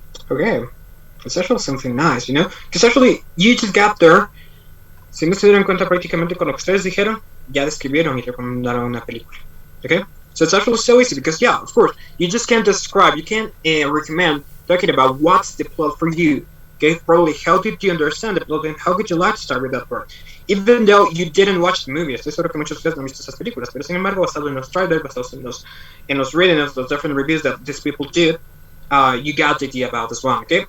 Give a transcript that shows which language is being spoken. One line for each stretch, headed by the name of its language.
English: Okay, it's actually something nice, you know? Because actually, you just got there.
Spanish: Si no se dieron cuenta prácticamente con lo que ustedes dijeron, ya describieron y recomendaron una película. Okay?
English: So it's actually so easy because, yeah, of course, you just can't describe, you can't recommend talking about what's the plot for you. Okay? Probably, how did you understand the plot and how could you like to start with that part?
Spanish: Even though you didn't watch the movie, estoy seguro que muchos de ustedes no han visto esas películas, pero sin embargo, basado en los trailers, basados en los readings, los different reviews that these people did, you got the idea about this one, okay?